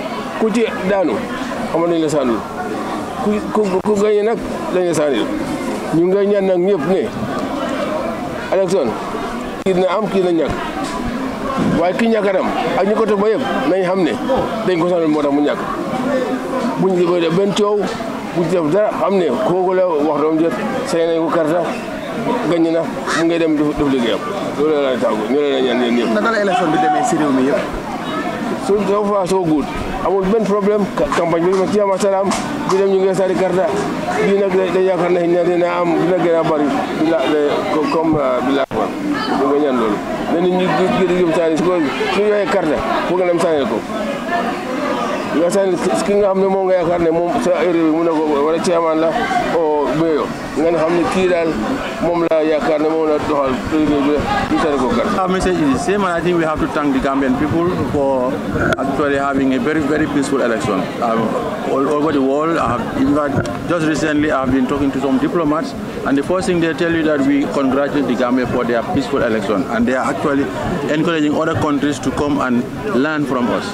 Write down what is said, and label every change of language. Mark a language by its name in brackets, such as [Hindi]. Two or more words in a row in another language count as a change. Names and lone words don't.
[Wolof] ku ci daanu xamal nañ la sànnul ku gañe nag dañ la sànnil ñu nga ñaan nag ñëpp ne élection kii dina am kii na ñàkk waaye ki ñàkkatam ak ñu ko topp ba yëpp nañ xam ne dañ ko sonal moo tax mu ñàkk buñ di koy def benn coow buñ def dara xam ne kooku la wax doom jot say nañ ko karta gañ na mu ngay dem def liggéeyam loolu la tàggu ñu la ñaan yéen ñëpp. naka la élection bi demee si réew mi yëpp. [English] so far so good [Wolof] amul benn problème campagne bi ma ci am salaam bi dem ñu ngi sari karta bii nag da yaakaar na dina am dina gën a bari bi la comme bi la wax ñu nga ñaan loolu mais nit ñi gën sani su ko su joxee karta foog nga dem sànni ko nga san ki nga xam ne moom nga yaakaar ne moom sa area bi mu ne ko wala chairman la o mayor nga xam ne kii daal moom la yaakaar ne moom la doxal liggéey bi ñu tere ko carte. [English] Our message is the same, and I think we have to thank the Gambian people for actually having a very, very peaceful election. All over the world, in fact, just recently I've been talking to some diplomats, and the first thing they tell you that we congratulate the Gambia for their peaceful election, and they are actually encouraging other countries to come and learn from us.